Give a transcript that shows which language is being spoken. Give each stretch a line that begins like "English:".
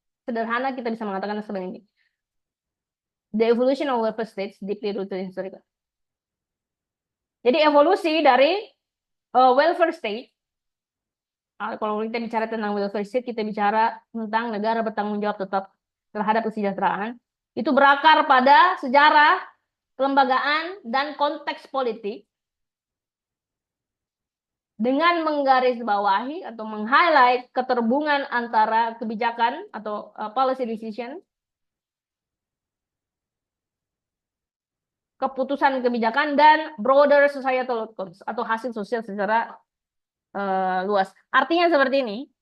Indonesian: Sederhana kita bisa mengatakan seperti ini.
English: The evolution of welfare states deeply rooted in historical.
Indonesian: Jadi evolusi dari welfare state Kalau kita bicara tentang welfare state, kita bicara tentang negara bertanggung jawab tetap terhadap kesejahteraan. Itu berakar pada sejarah, kelembagaan, dan konteks politik dengan menggarisbawahi atau meng-highlight keterhubungan antara kebijakan atau
English: policy decision,
Indonesian: keputusan kebijakan, dan
English: broader societal outcomes
Indonesian: atau hasil sosial secara luas. Artinya seperti ini.